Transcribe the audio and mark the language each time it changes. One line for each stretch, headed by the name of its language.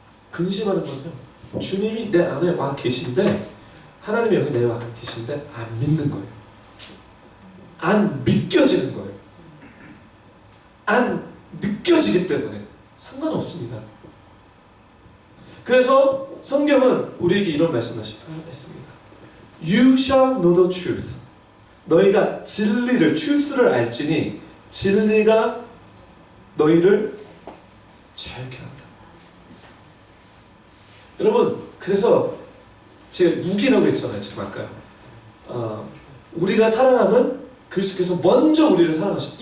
Korean: 근심하는 건요, 주님이 내 안에 와 계신데, 하나님의 영이 내 안에 와 계신데 안 믿는 거예요. 안 믿겨지는 거예요. 안 느껴지기 때문에 상관없습니다. 그래서 성경은 우리에게 이런 말씀을 했습니다.
English: You shall know the truth.
Korean: 너희가 진리를, truth를 알지니 진리가 너희를 자유케 한다. 여러분, 그래서 제가 무기라고 했잖아요. 지금 아까 우리가 사랑하면 그리스도께서 먼저 우리를 사랑하셨다.